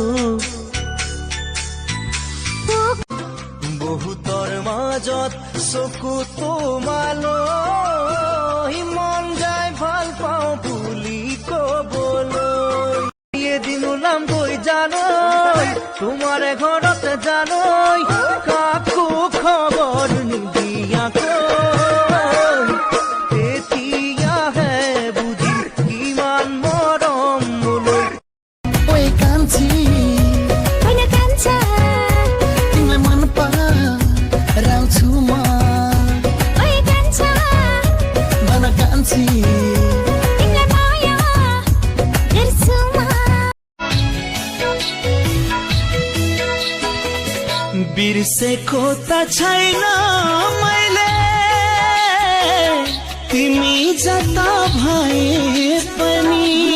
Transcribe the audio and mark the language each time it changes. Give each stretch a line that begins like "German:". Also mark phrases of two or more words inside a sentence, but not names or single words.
Assamese: বহুতৰ মাজত চকু তোমালৈ মন যায় ভাল পাওঁ বুলি ক'বলৈ এদিন ওলাম গৈ জানৈ তোমাৰে ঘৰতে জানৈ কাকো খবৰ নিদিয়াকৈ তেতিয়াহে বুজিম কিমান মৰম মোলৈ ঐ কাঞ্চি
Nepali: होइन कान्छा तिमीलाई मन पराउँछु म ओइ कान्छा भन कान्छी तिमीलाई माया गर्छु म बिर्सेको त छैन मैले तिमी जता भए पनि